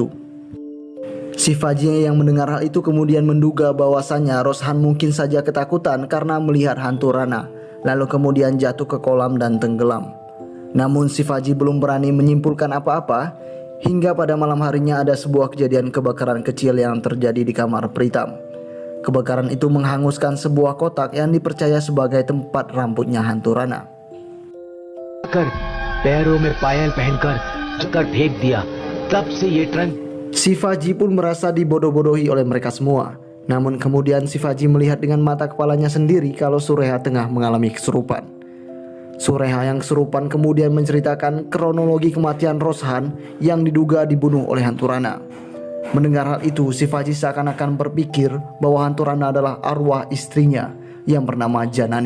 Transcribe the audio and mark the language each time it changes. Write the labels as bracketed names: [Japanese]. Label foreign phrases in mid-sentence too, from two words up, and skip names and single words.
[Indonesian] Shivaji yang mendengar hal itu kemudian menduga bahwasannya Roshan mungkin saja ketakutan karena melihat hantu Rana, lalu kemudian jatuh ke kolam dan tenggelam. Namun Shivaji belum berani menyimpulkan apa-apa hingga pada malam harinya ada sebuah kejadian kebakaran kecil yang terjadi di kamar Pritam. Kebakaran itu menghanguskan sebuah kotak yang dipercaya sebagai tempat rambutnya hantu Rana. [Hindi] कर पैरों में पायल पहनकर कर फेंक दिया तब से ये ट्रंक [Indonesian] Shivaji pun merasa dibodoh-bodohi oleh mereka semua. Namun kemudian Shivaji melihat dengan mata kepalanya sendiri kalau Sureha tengah mengalami kesurupan. Sureha yang kesurupan kemudian menceritakan kronologi kematian Roshan yang diduga dibunuh oleh hantu Rana. Mendengar hal itu, Shivaji seakan-akan berpikir bahwa hantu Rana adalah arwah istrinya yang bernama Janani.